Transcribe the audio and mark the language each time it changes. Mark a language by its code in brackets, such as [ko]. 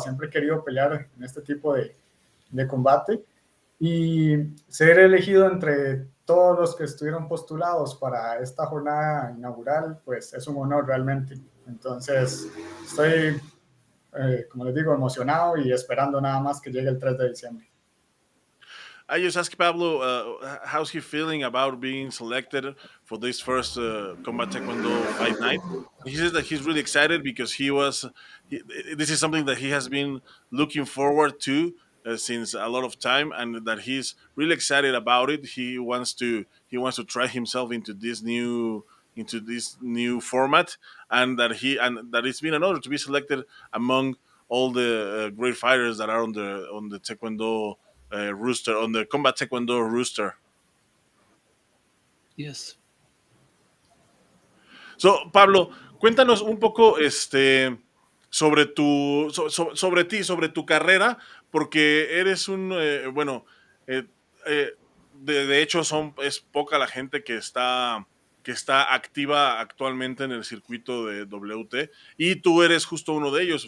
[es] Siempre he querido pelear en este tipo de combate y ser elegido entre todos los que estuvieron postulados para esta jornada inaugural, pues es un honor realmente. Entonces, estoy, como les digo, emocionado y esperando nada más que llegue el 3 de diciembre. [en] I just asked Pablo how's he feeling about being selected for this first Combat Taekwondo fight night. He says that he's really excited because this is something that he has been looking forward to since a lot of time, and that he's really excited about it. He wants to try himself into this new format, and that it's been an honor to be selected among all the great fighters that are on the Taekwondo rooster, on the Combat Taekwondo rooster. Yes. [es] So, Pablo, cuéntanos un poco sobre ti, sobre tu carrera, porque eres eh, eh, de hecho es poca la gente que está activa actualmente en el circuito de WT, y tú eres justo uno de ellos.